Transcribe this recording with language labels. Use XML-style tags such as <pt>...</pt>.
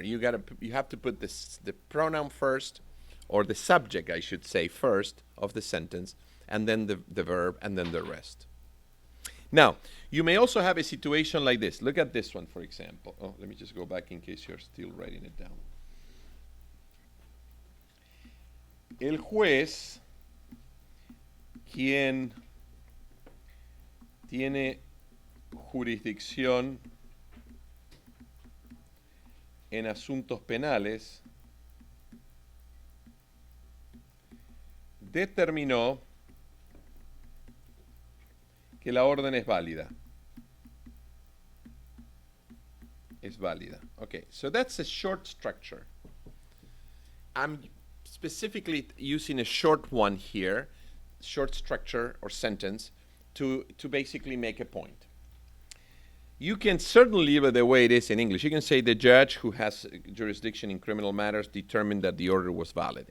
<en>You have to put the pronoun first, or the subject, I should say, first of the sentence, and then the verb, and then the rest. Now, you may also have a situation like this. Look at this one, for example. Oh, let me just go back in case you're still writing it down.</en> <es>El juez, quien tiene jurisdicción en asuntos penales, determinó que la orden es válida. Es válida.</es> <en>Okay, so that's a short structure. I'm specifically using a short one here, short structure or sentence, to basically make a point. You can certainly leave it the way it is in English. You can say the judge who has jurisdiction in criminal matters determined that the order was valid.</en>